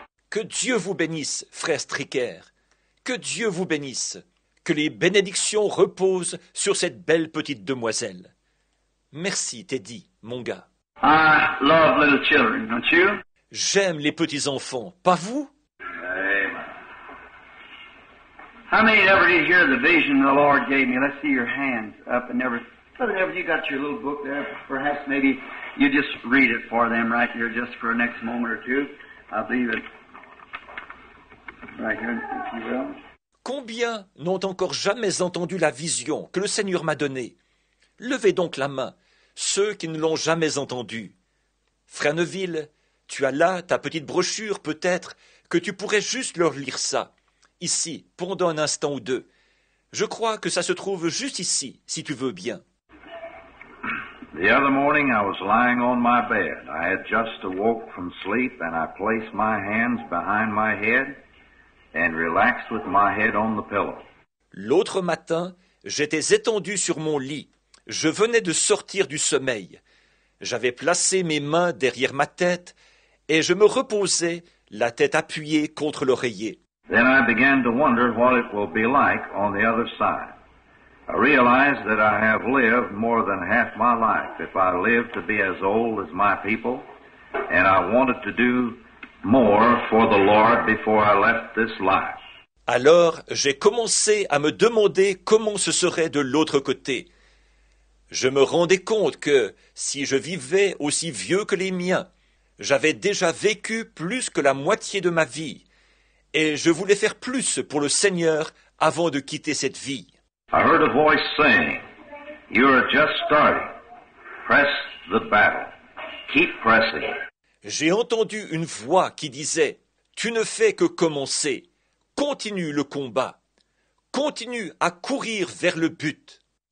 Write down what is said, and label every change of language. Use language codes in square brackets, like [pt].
[fr] Que Dieu vous bénisse, frère Stricker. Que Dieu vous bénisse. Que les bénédictions reposent sur cette belle petite demoiselle. Merci, Teddy, mon gars. [en] I love little children, don't you? [fr] J'aime les petits enfants, pas vous? [en] Amen. How many ever did hear the vision the Lord gave me? Let's see your hands up and never. Brother Everett, you got your little book there. Perhaps maybe you just read it for them right here just for the next moment or two. I believe it. Right here, if you will. [fr] Combien n'ont encore jamais entendu la vision que le Seigneur m'a donnée? Levez donc la main, ceux qui ne l'ont jamais entendue. Frère Neville, tu as là ta petite brochure peut-être, que tu pourrais juste leur lire ça, ici, pendant un instant ou deux. Je crois que ça se trouve juste ici, si tu veux bien. [en] The other morning I was lying on my bed. I had just awoke from sleep and I placed my hands behind my head and relaxed with my head on the pillow. [fr] L'autre matin, j'étais étendu sur mon lit. Je venais de sortir du sommeil. J'avais placé mes mains derrière ma tête et je me reposais, la tête appuyée contre l'oreiller. [en] Then I began to wonder what it will be like on the other side. I realized that I have lived more than half my life if I live to be as old as my people, and I wanted to do more for the Lord before I left this life. [fr] Alors, j'ai commencé à me demander comment ce serait de l'autre côté. Je me rendais compte que, si je vivais aussi vieux que les miens, j'avais déjà vécu plus que la moitié de ma vie, et je voulais faire plus pour le Seigneur avant de quitter cette vie. [en] I heard a voice saying, "You are just starting. Press the battle. Keep pressing." [fr] J'ai entendu une voix qui disait, « Tu ne fais que commencer. Continue le combat. Continue à courir vers le but. »